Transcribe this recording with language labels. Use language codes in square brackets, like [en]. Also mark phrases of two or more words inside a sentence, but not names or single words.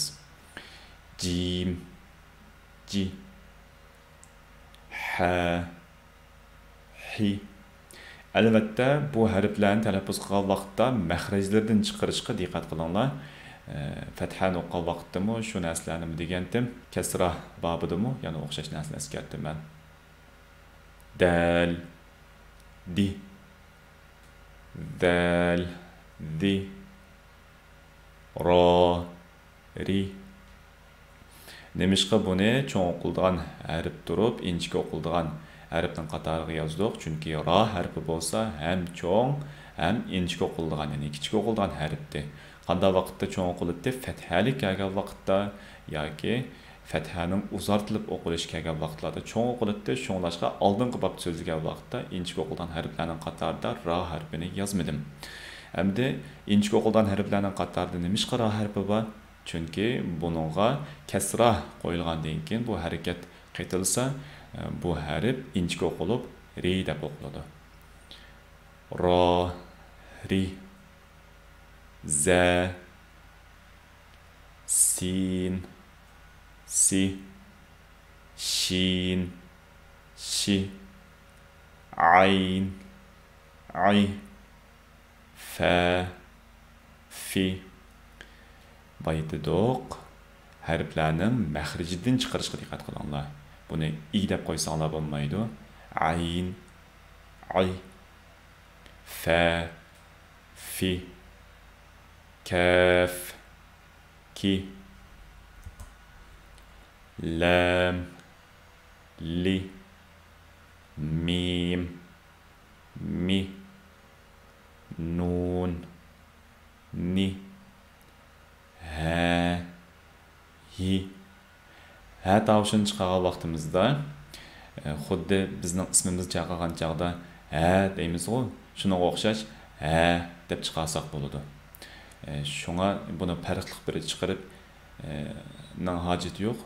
[ar] Jim, ji, ha, hi. [uz] Albatta bu harflarni talaffuz qilgan vaqtda maxrajlardan chiqarishga diqqat qilinglar. Fathani o'qigan vaqtdami shu narsalarni degandim, kasrah babidami, ya'ni o'xshash narsani eskartdim men. [ar] Dal, di, dal, di, ro, ri. [uz] Nemishqa buni cho'ng o'qiladigan harf turib, inchga o'qiladigan harfning qatoriga yozdik. Chunki ra harfi bo'lsa ham cho'ng, ham inchga o'qiladigan, ya'ni kichik o'qiladigan harfdir. Qanday vaqtda cho'ng o'qiladi? Fathali kelgan vaqtda yoki fathaning uzartilib o'qilishi kelgan vaqtlarda cho'ng o'qiladi. Shunglashqa oldingi bab so'zlagan vaqtda inchga o'qilgan harflarning qatorida ra harfini yozmadim. Endi inchga o'qilgan harflarning qatorida nimishqa ra harfi bor? Chunki buningga kasrah qo'yilgandan keyin bu harakat qaytilsa, bu harf inchga o'qilib ri deb o'qiladi. [ar] Ro, ri, za, sin, si, shin, shi, ayn, ay, fa, fi. [uz] Baytidoq harflarning maxrijidan chiqarishga diqqat qilinglar. Buni i deb qo'ysanglar bo'lmaydi. [ar] Ayn, ay, fa, fi, kaf, ki, lam, li, mim, mi, nun, ni, ha, hi. [uz] Ha tovushini chiqargan vaqtimizda xuddi bizning ismimiz chaqirgan chaqda ha deymiz-ku, shunga o'xshash ha deb chiqarsak bo'ladi. Shunga buni farqli bir chiqarib nang hojati yo'q.